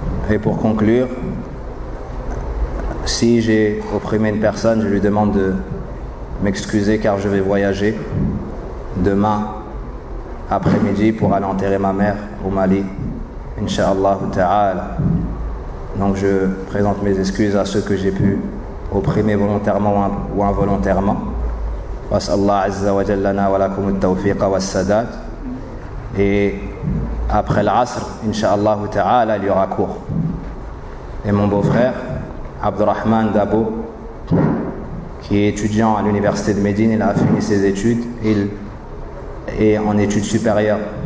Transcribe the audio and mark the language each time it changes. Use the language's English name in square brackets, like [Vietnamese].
[French] Et pour conclure, si j'ai opprimé une personne, je lui demande de m'excuser car je vais voyager demain après-midi pour aller enterrer ma mère au Mali, Inch'Allah Ta'ala. Donc je présente mes excuses à ceux que j'ai pu opprimer volontairement ou involontairement. [Arabic] وأسأل الله عز وجل لنا ولكم التوفيق والسداد. [French] Et après [Arabic] العصر إن شاء الله تعالى [French] il y aura cours. Et mon beau-frère Abdurrahman Dabo, qui est étudiant à l'université de Médine, il a fini ses études, il est en études supérieures.